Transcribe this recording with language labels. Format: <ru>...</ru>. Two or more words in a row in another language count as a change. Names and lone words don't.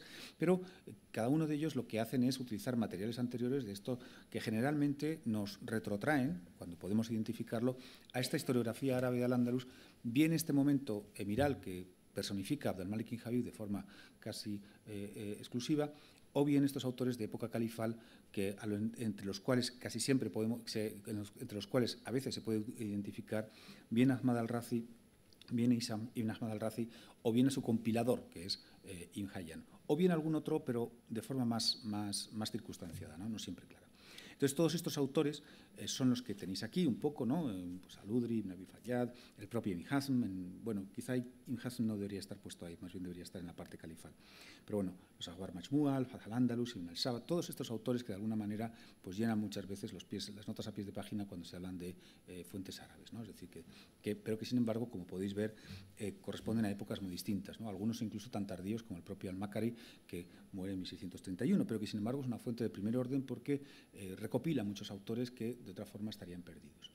<es>Pero cada uno de ellos lo que hacen es utilizar materiales anteriores de esto que generalmente nos retrotraen, cuando podemos identificarlo, a esta historiografía árabe de Al-Ándalus, bien este momento emiral que personifica Abdelmalik ibn Habib de forma casi exclusiva, o bien estos autores de época califal entre los cuales casi siempre entre los cuales a veces se puede identificar bien Ahmad al-Razi, bien Ibn Ahmad al-Razi, o bien a su compilador, que es Ibn Hayyan, o bien algún otro, pero de forma más circunstanciada, no siempre clara. Entonces, todos estos autores son los que tenéis aquí un poco, ¿no? Pues Al-Udri, Ibn Abi Fayyad, el propio Ibn Hazm. Bueno, quizá Ibn Hazm no debería estar puesto ahí, más bien debería estar en la parte califal. Pero bueno, los Aghbar Majmua, Al-Fath al-Andalus, Ibn al-Saba, todos estos autores que de alguna manera pues llenan muchas veces las notas a pies de página cuando se hablan de fuentes árabes, ¿no? Es decir, pero que sin embargo, como podéis ver, corresponden a épocas muy distintas, ¿no? Algunos incluso tan tardíos como el propio Al-Makari, que muere en 1631, pero que sin embargo es una fuente de primer orden porque recopila muchos autores que de otra forma estarían perdidos.</es>